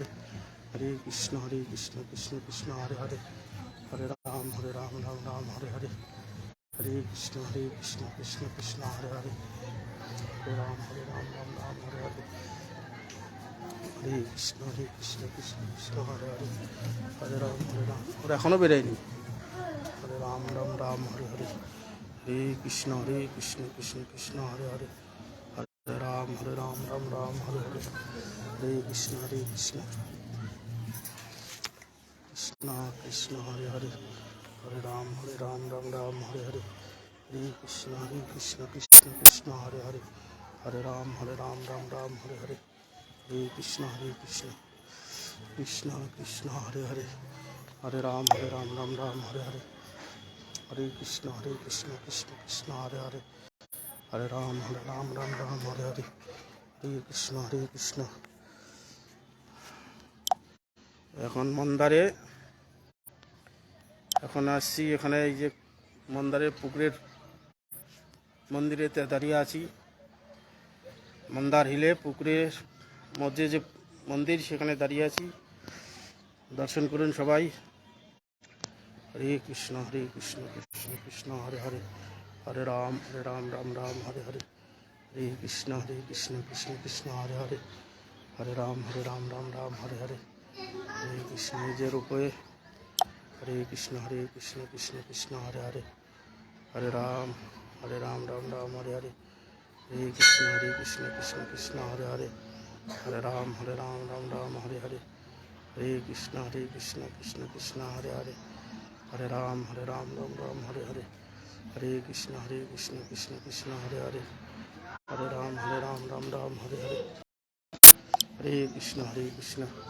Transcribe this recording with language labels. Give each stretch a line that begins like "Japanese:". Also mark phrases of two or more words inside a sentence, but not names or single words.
Sanskrit: हरे कृष्ण कृष्ण हरे हरे हरे राम राम हरे हरे हरे कृष्ण कृष्ण हरे हरे हरे राम राम हरे हरे हरे कृष्ण कृष्ण हरे हरे हरे राम
Bangla: ওরা এখনো বেরোয়নি
Sanskrit: হরে রাম রাম হরে হরে হরে কৃষ্ণ কৃষ্ণ হরে হরে হরে রাম রাম হরে হরে হরে কৃষ্ণ কৃষ্ণ কৃষ্ণ হরে হরে হরে রাম রাম হরে হরে হরে কৃষ্ণ কৃষ্ণ হরে হরে হরে রাম রাম হরে হরে হরে কৃষ্ণ কৃষ্ণ হরে হরে হরে রাম রাম হরে হরে হরে কৃষ্ণ কৃষ্ণ হরে হরে হরে রাম রাম হরে হরে হরে কৃষ্ণ
Bangla: এখন মন্দারে এখন আসছি এখানে এই যে মন্দারের পুকুরের মন্দিরেতে দাঁড়িয়ে আছি মন্দার হিলে পুকুরের মধ্যে যে মন্দির সেখানে দাঁড়িয়ে আছি দর্শন করুন সবাই
Sanskrit: হরে কৃষ্ণ কৃষ্ণ হরে হরে হরে রাম রাম হরে হরে হরে কৃষ্ণ কৃষ্ণ হরে হরে হরে রাম রাম হরে হরে হরে কৃষ্ণ
Bangla: নিজের উপরে
Sanskrit: হরে কৃষ্ণ কৃষ্ণ হরে হরে হরে রাম রাম হরে হরে হরে কৃষ্ণ কৃষ্ণ হরে হরে হরে রাম রাম হরে হরে হরে কৃষ্ণ কৃষ্ণ হরে হরে হরে রাম রাম হরে হরে হরে কৃষ্ণ কৃষ্ণ হরে হরে হরে রাম রাম হরে হরে হরে কৃষ্ণ কৃষ্ণ